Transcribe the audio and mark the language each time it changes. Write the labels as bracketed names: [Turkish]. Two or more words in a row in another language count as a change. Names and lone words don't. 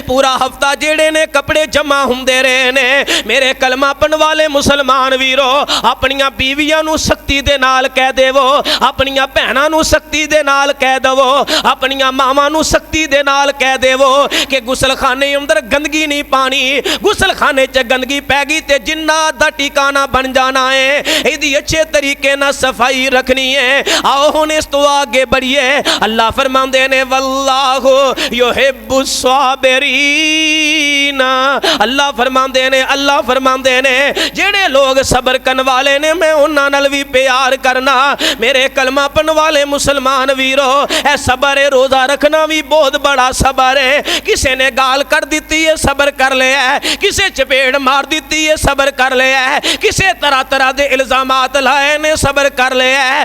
[Punjabi] پورا ہفتہ جیڑے نے کپڑے جمع ہوندے رہے نے۔ میرے کلمہ پڑھن والے مسلمان ویرو اپنیاں بیویاں نوں سختی دے نال کہہ دیوو، اپنیاں بھیݨاں نوں سختی دے نال کہہ دیوو، اپنیاں ماواں نوں سختی دے نال کہہ دیوو کہ غسل خانے اندر گندگی نہیں پانی. غسل خانے چ گندگی پے گئی تے جنات دا ٹھکانہ بن جانا ہے. ایہدی اچھے طریقے نا صفائی رکھنی ہے. آؤ ہُݨ اس تو اگے ودھیے۔ اللہ فرماندے نے [Arabic] والله يحب الصابرين. [Punjabi] اللہ فرماندے نے جیڑے لوگ صبر کرن والے نے میں اونہاں نال بھی پیار کرنا. میرے کلمہ پڑھن والے مسلمان ویرو اے صبر ہے، روزہ رکھنا بھی بہت وڈا صبر ہے. کسی نے گال کر دتی ہے صبر کر لیا ہے، کسی چپیڑ مار دتی ہے صبر کر لیا ہے، کسی طرح طرح دے الزامات لائے نے صبر کر لیا ہے.